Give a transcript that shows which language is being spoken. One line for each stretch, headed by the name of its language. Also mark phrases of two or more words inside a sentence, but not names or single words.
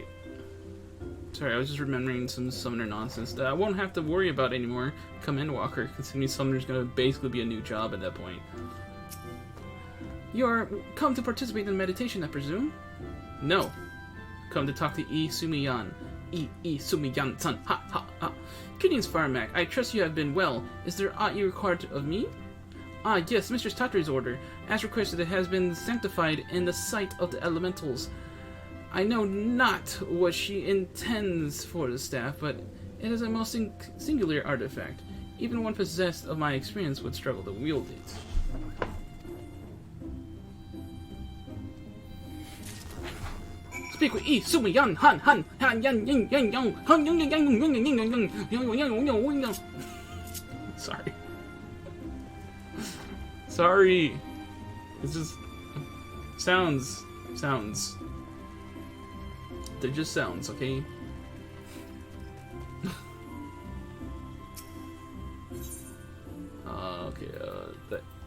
English: Sorry, I was just remembering some summoner nonsense that I won't have to worry about anymore come Endwalker, considering summoner's gonna basically be a new job at that point. You're come to participate in meditation, I presume? No. Come to talk to Sumiyan. Sumiyan-san. Ha ha ha. Greetings, Firemac. I trust you have been well. Is there aught you required of me? Ah, yes, Mistress Tatri's order. As requested, it has been sanctified in the sight of the elementals. I know not what she intends for the staff, but it is a most singular artifact. Even one possessed of my experience would struggle to wield it. Speak with Sumi Yan Han Han Han Yan Yang Yang Yang Han Yang Yang Yang Yang Yang Yang Yang. Sorry. Sorry. It's just sounds. They're just sounds, okay? Okay, that.